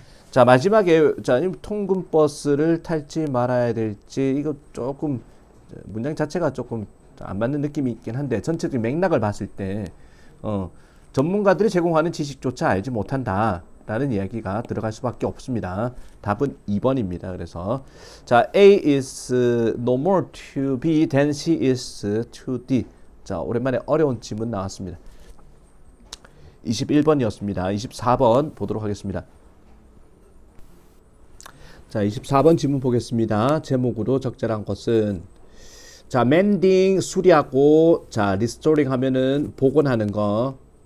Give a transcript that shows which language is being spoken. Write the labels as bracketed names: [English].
[Korean] 자, 마지막에 자, 통근버스를 탈지 말아야 될지 이거 조금 문장 자체가 조금 안 맞는 느낌이 있긴 한데 전체적인 맥락을 봤을 때 전문가들이 제공하는 지식조차 알지 못한다 라는 이야기가 들어갈 수밖에 없습니다. 답은 2번입니다. 그래서 자, [English] A is no more to B than C is to D. [Korean] 자, 오랜만에 어려운 질문 나왔습니다. 21번이었습니다. 24번 보도록 하겠습니다. 자, 24번 질문 보겠습니다. 제목으로 적절한 것은 자, mending 수리하고 자, restoring 하면은 복원하는 거.